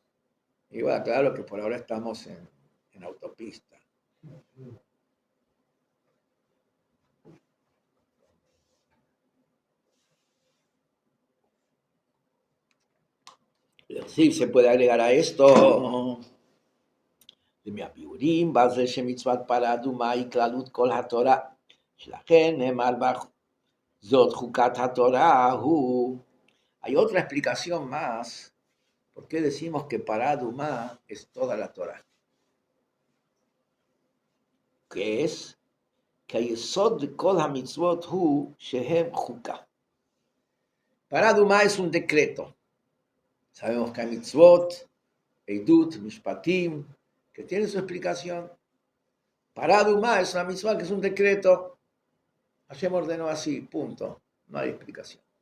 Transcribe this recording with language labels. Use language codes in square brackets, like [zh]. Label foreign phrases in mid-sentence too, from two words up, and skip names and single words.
[es] Y va claro que por ahora estamos en autopista. Sí se puede agregar a esto. [he] מהביאורים, בזה שמצוות פרה אדומה היא כללות כל התורה, שלכן נאמר זאת חוקת התורה הוא. [es] Hay otra explicación más, ¿por qué decimos que para Adumá es toda la Torah? Que es que [he] היסוד לכל המצוות הוא שהם חוקה. [es] Para Adumá es un decreto. Sabemos que hay mitzvot, eidut, mishpatim, que tiene su explicación. Para Adumá es una mitzvah que es un decreto. Hashem ordenó así, punto. No hay explicación.